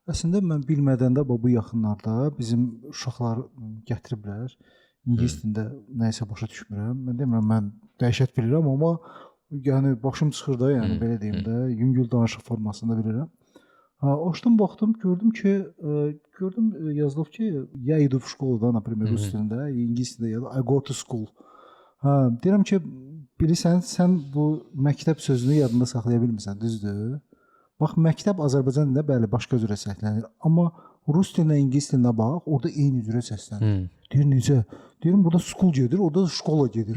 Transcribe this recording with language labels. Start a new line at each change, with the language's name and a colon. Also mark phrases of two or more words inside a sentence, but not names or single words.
Azerbaijani: Əslində mən bilmədən də bu yaxınlarda bizim uşaqlar gətiriblər. İngilis dilində nəyisə başa düşmürəm. Mən demirəm mən dəhşət bilirəm, amma yəni başım çıxır da, yəni belə deyim də, yüngül danışıq formasında bilirəm. Açdım, baxdım, gördüm ki, yazılıb ki,
Russian: я иду в школу da, например,
Azerbaijani: rus dilində, ingilis dilində ya da
English: I go to school.
Azerbaijani: Deyirəm ki, bilirsən, sən bu məktəb sözünü yadında saxlaya bilmirsən, düzdür? Bax, məktəb Azərbaycan dilində bəli, başqa cürə səslənir. Amma rus dilinə, ingilis dilinə bax, orada eyni cürə səslənir. Deyir, necə? Deyirəm, burada school gedir, orada da şkola gedir.